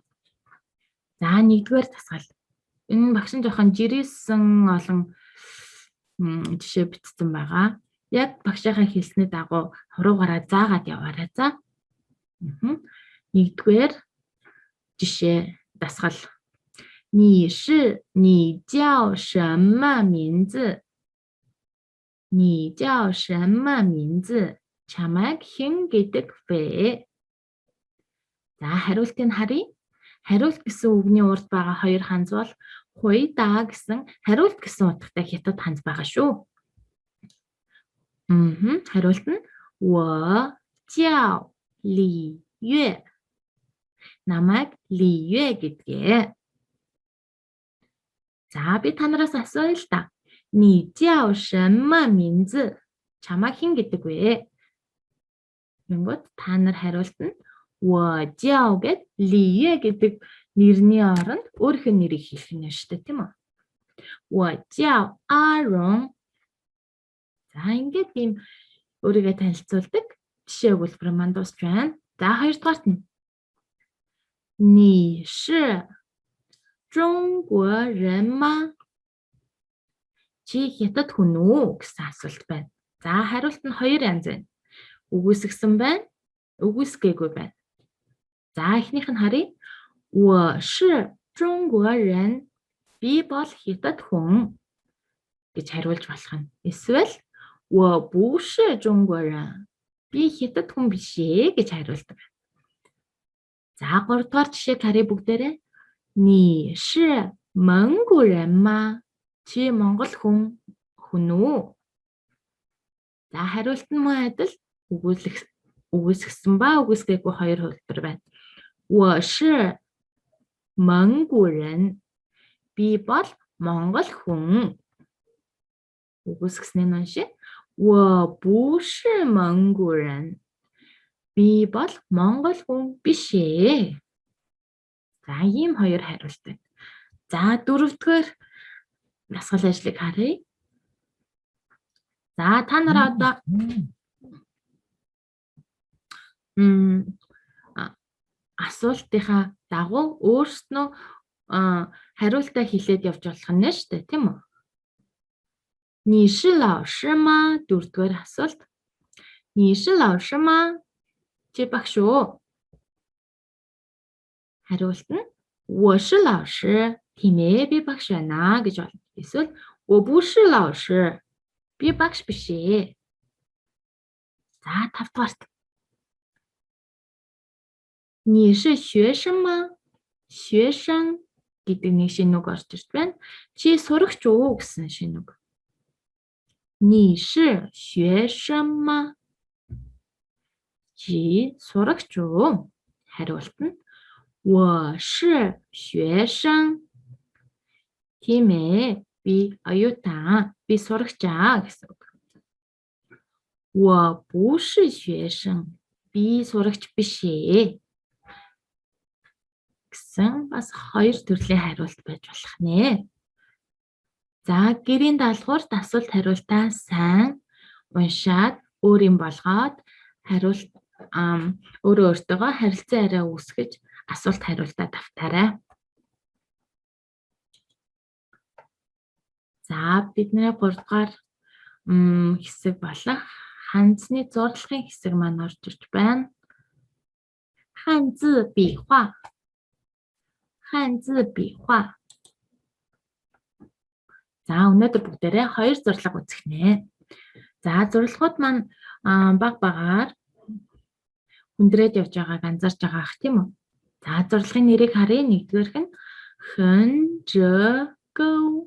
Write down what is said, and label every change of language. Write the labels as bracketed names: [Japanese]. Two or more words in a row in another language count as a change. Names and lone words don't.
[Mongolian] За, нэгдүгээр дасгал. Энэ багш нь жоохон жирээсэн олон жишээ бичсэн байгаа. Яг багшийнхаа хэлсний дагуу хуруугаараа заагаад яваарай. За. Нэгдүгээр жишээ дасгал. [Chinese] 你是你叫什么名字? 你叫什么名字? [Mongolian] Чамайг хэн гэдэг вэ? За, хариултыг харъя. Хариулт гэсэн үгний урд байгаа хоёр ханз бол хуй даа гэсэн хариулт гэсэн утгатай хятад ханз байгаа шүү. Хариулт нь [Chinese] 我叫李月. [Mongolian] Намайг Ли Юэ гэдгээ. За, би та нараас асууя л да. [Chinese] 你叫什么名字? [Mongolian] Чамайг хэн гэдэг вэ? Тэнгүүд та нар хариулт нь [Chinese] 我叫 [Mongolian] гэд Ли Юэ гэдэг нэрний оронд өөрийнхөө нэрийг хэлэх нь шүү дээ, тийм үү? [Chinese] 我叫阿荣. [Mongolian] За, ингээд ийм өөрийгөө танилцуулдаг жишээ өгүүлбэр маань дуусч байна. За, хоёрдугаарт нь [Chinese] 你是中国人吗? [Mongolian] Чи хятад хүн үү гэсэн асуулт байна. За, хариулт нь хоёр янз байна. Үгүйсгсэн байна, үгүйсгээгүй байна. За, эхнийх нь харъя. [Chinese] 我是中国人. [Mongolian] Би бол хятад хүн гэж хариулж болох нь. Эсвэл [Chinese] 我不是中国人. [Mongolian] Би хятад хүн биш ээ гэж хариулдаг. За, гуравдугаар жишээ харъя бүгдээрээ. [Chinese] 你是蒙古人吗? [Mongolian] Чи Монгол хүн үү? За, хариулт нь мөн адил үгүйсгсэн ба үгүйсгээгүй хоёр хувилбар байна. [Chinese] 我是蒙古人. [Mongolian] Би бол Монгол хүн. Үгүйсгэсний уншия. [Chinese] 我不是蒙古人. [Mongolian] Би бол Монгол хүн биш ээ. За, ийм хоёр хариулт байна. За, дөрөвдүгээр дасгал ажлыг харъя. За, та нар одоо асуултынхаа дагуу өөрснөө хариултаа хэлээд явж болох нь шүү дээ, тийм үү? [Chinese] 你是老师吗? [Mongolian] Дөрөвдүгээр асуулт. [Chinese] 你是老师吗? [Mongolian] Чи багш уу? Хариулт нь [Chinese] 我是老师. [Mongolian] Тийм ээ, би багш байна гэж болно. Эсвэл [Chinese] 我不是老师. [Mongolian] Би багш биш ээ. За, тавдугаарт. [Chinese] 你是学生吗? [Mongolian] 学生 гэдэг нэг шинэ үг орж ирж байна. Чи сурагч уу гэсэн шинэ үг. [Chinese] 你是学生吗? [Mongolian] Чи сурагч уу? Хариулт нь [Chinese] 我是学生. [Mongolian] Тийм ээ, би оюутан, би сурагч гэсэн үг. [Chinese] 我不是学生. [Mongolian] Би сурагч биш ээ. Гэсэн бас хоёр төрлийн хариулт байж болох нэ. За, гэрийн даалгавар асуулт хариултаа сайн уншаад өөрийн болгоод хариулт өөрөө өөртөөгөө харилцан арай үүсгэж асуулт хариултаа давтаарай. За, бидний 3 дугаар хэсэг болох ханзны зурлагын хэсэг маань орж ирж байна. [Chinese] 汉字笔画. 汉字笔画. [Mongolian] За, өнөөдөр бүгдээрээ хоёр зурлаг үзэх нэ. За, зурлагууд маань баг багаар хүндрээд явж байгааг анзаарч байгаа ах тийм үү? За, зурлагын нэрийг харъя. Нэгдүгээрх нь [Chinese] 横折钩.